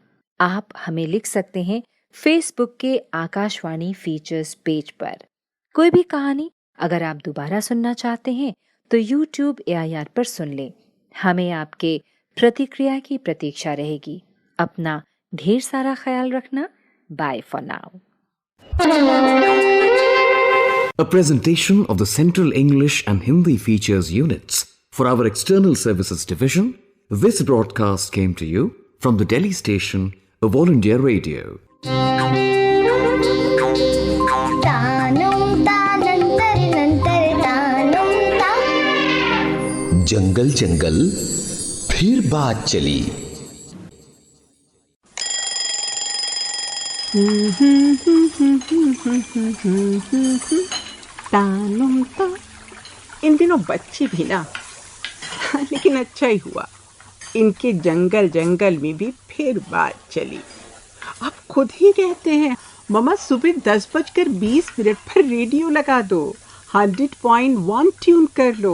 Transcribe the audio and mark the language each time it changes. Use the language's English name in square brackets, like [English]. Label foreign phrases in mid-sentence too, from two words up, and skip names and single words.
[Hindi] आप हमें लिख सकते हैं फेसबुक के आकाशवाणी फीचर्स पेज पर। कोई भी कहानी अगर आप दोबारा सुनना चाहते हैं तो YouTube AIR पर सुन लें। हमें आपके प्रतिक्रिया की प्रतीक्षा रहेगी। अपना ढेर सारा ख्याल रखना। [English] bye for now. A presentation of the Central English and Hindi Features units for our External Services Division. This broadcast came to you from the Delhi station of All India Radio. तानुम तानंतर नंतर तानुम ता। [Hindi] जंगल जंगल फिर बात चली। तानुम ता। इन दिनों बच्चे भी ना, लेकिन अच्छा ही हुआ, इनके जंगल जंगल में भी फिर बात चली। अब खुद ही कहते हैं, मम्मा सुबह 10:20 पर रेडियो लगा दो, 100.1 ट्यून कर लो।